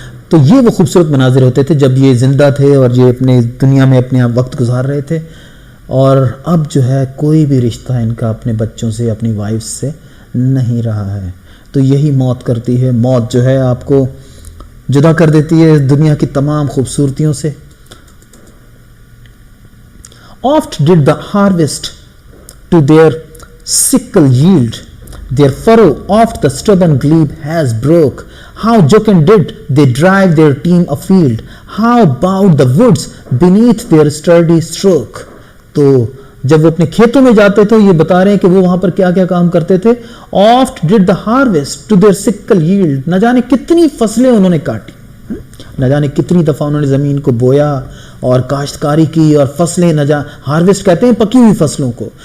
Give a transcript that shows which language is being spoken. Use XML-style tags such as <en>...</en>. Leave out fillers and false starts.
<ur>تو یہ وہ خوبصورت مناظر ہوتے تھے جب یہ زندہ تھے اور یہ اپنے دنیا میں اپنے وقت گزار رہے تھے. اور اب جو ہے کوئی بھی رشتہ ان کا اپنے بچوں سے, اپنی وائف سے نہیں رہا ہے. تو یہی موت کرتی ہے. موت جو ہے آپ کو جدا کر دیتی ہے دنیا کی تمام خوبصورتیوں سے.</ur> <en>Oft did the harvest to their sickle yield, their furrow oft the stubborn glebe has broke. How jocund did they drive their team afield, how bowed the woods beneath their sturdy stroke.</en> <ur>تو جب وہ اپنے کھیتوں میں جاتے تھے یہ بتا رہے ہیں کہ وہ وہاں پر کیا کیا کام کرتے تھے.</ur> <en>Oft did the harvest to their sickle yield,</en> <ur>نہ جانے کتنی فصلیں انہوں نے کاٹی, نہ جانے کتنی دفعہ انہوں نے زمین کو بویا اور کاشتکاری کی اور فصلیں ہارویسٹ کہتے ہیں پکی ہوئی فصلوں کو.</ur>